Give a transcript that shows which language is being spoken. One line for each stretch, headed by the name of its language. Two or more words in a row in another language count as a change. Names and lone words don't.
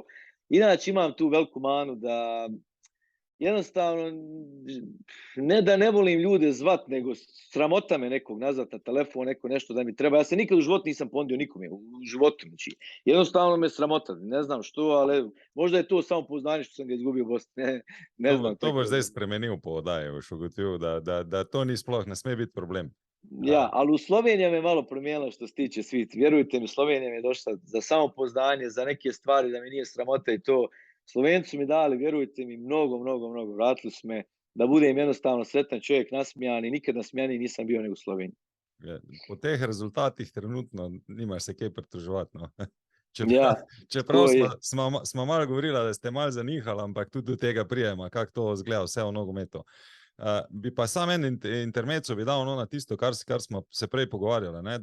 Bosnian: Inače imam tu veliku manu da jednostavno, ne da ne volim ljude zvat, nego sramota me nekog nazvat na telefon, neko nešto da mi treba. Ja se nikad u životu nisam ponudio nikome, u životu. Znači, jednostavno me sramota, ne znam što, ali možda je to samo poznanje što sam ga izgubio u Bosni. Ne znam.
Slovenian: To boš zdaj spremenil po oddaji, boš ugotovil, da to ni sploh, ne sme biti problem.
Bosnian: Ja, ali u Slovenija me malo promijenila što se tiče svit. Vjerujte mi, Slovenija mi je došla za samopoznanje, za neke stvari da mi nije sramota i to. Slovenci mi dali, vjerujte mi, mnogo. Vratili su me da budem jednostavno sretan čovjek, nasmijan i nikad nasmijaniji nisam bio nego u Sloveniji.
Slovenian: Po teh rezultatih trenutno nimaš se kaj pritoževati. No? Čeprav smo malo govorili, da ste malo zanihali, ampak tudi do tega prijema, kako to izgleda vse v nogometu. Bi pa sam en intermezzo bi dal na tisto, kar smo se prej pogovarjali, ne?